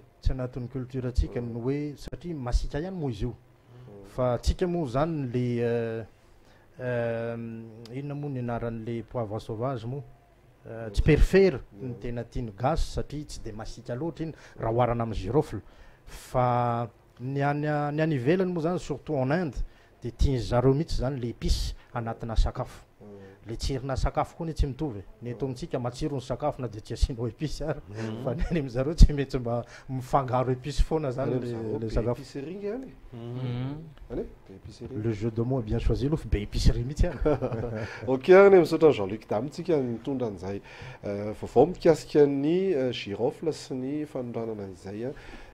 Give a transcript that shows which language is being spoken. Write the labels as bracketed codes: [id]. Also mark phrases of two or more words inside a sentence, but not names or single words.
[mg] tsy anatin'ny culture atsika ny hoe satria masika ihany moa izy io fa atsika moa zany le inona moa ny anaran'le poivre sauvage moa tsy perifery ny tena tiany gasy satria tsy de masika loatra iny raha oharana amin'ny girofle fa ny any ivelany moa zany surtout [fr] en Inde [mg] de tiany zareo mihitsy zany le épice anatina sakafo le tsirona sakafo koa ny tsy mitovy ny eto amintsika matsiro ny sakafo na de tsy asinao épice ary fa ny any am'zareo tsy mety mba mifangaro épice foana zany le sakafo épicerie any [fr] le jeu de mots bien choisi [mg] aloha fa be épicerie mihitsy any ok any misaotra Jean-Luc Dame tsika mitondra an'izay vaovao mikasika ny girofle sy ny fanondranana izay